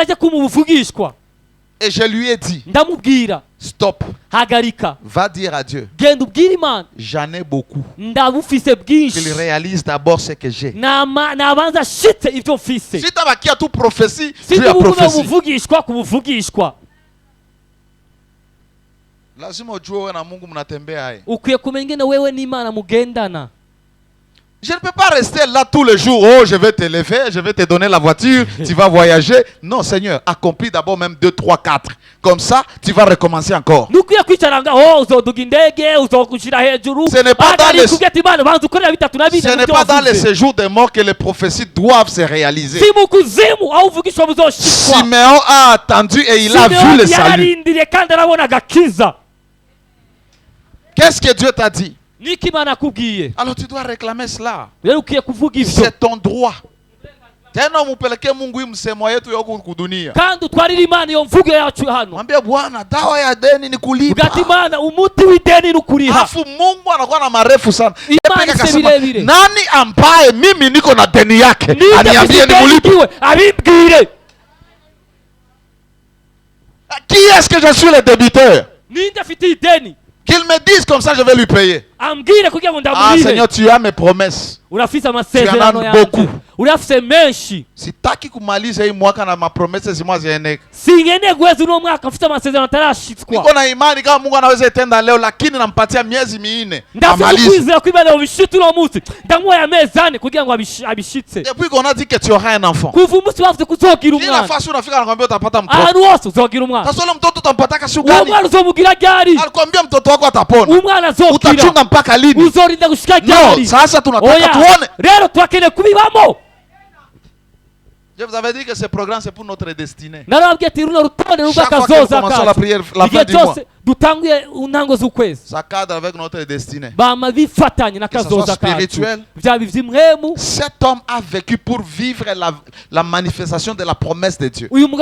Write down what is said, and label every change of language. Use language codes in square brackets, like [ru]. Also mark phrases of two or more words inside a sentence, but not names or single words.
[fr] Et je lui ai dit, stop. Va dire à Dieu. J'en ai beaucoup. Qu'il réalise d'abord ce que j'ai. Si tu as qui a toute prophétie, tu as prophétie. [sw] Lazima ujue na Mungu mnatembea. [rw] Ukwiye kumenya ingene wewe n'Imana mugendana. [fr] Je ne peux pas rester là tous les jours. Oh, je vais te lever, je vais te donner la voiture, tu vas voyager. Non, Seigneur, accomplis d'abord même 2, 3, 4. Comme ça, tu vas recommencer encore. Ce n'est pas dans les séjours des morts que les prophéties doivent se réaliser. Siméon a attendu et il a vu le salut. Qu'est-ce que Dieu t'a dit? Alors tu dois réclamer cela. C'est ton droit. [sw] Tena mupeleke Mungu hii msemo yetu ya kudunia. [rw] Kandi twarira Imana iyo mvugo yacu hano. [sw] Mwambie Bwana, dawa ya deni ni kulipa. [rw] Ugati Imana umuti w'ideni ni kuriha. [sw] Alafu Mungu anakuwa na marefu sana. Nani ambaye mimi niko na deni yake? Aniambie nimulipe. [rw] Abibwire. [fr] Qui est-ce que je suis le débiteur? [rw] Ninde afite ideni? [fr] Qu'il me dise comme ça, je vais lui payer. Ah Seigneur, tu as mes promesses. Tu en as beaucoup. [sw] Sitaki kumaliza hii mwaka na mapromesa zimazieneka. Niko na imani kama Mungu anaweza itenda leo, lakini nampatia miezi 4 amalize. [fr] Depuis qu'on a dit que tu auras un enfant. [sw] Kila fasi unafika anakuambia utapata mtoto. Sasa ule mtoto utampataka siku gani? Alikwambia mtoto wako atapona. Utachunga mpaka lini? No, sasa tunataka tuone. [fr] Je vous avais dit que ce programme c'est pour notre destinée. Chaque fois que nous commençons la prière, la fin du mois, ça cadre avec notre destinée. Que ce soit spirituel. Cet homme a vécu pour vivre la manifestation de la promesse de Dieu.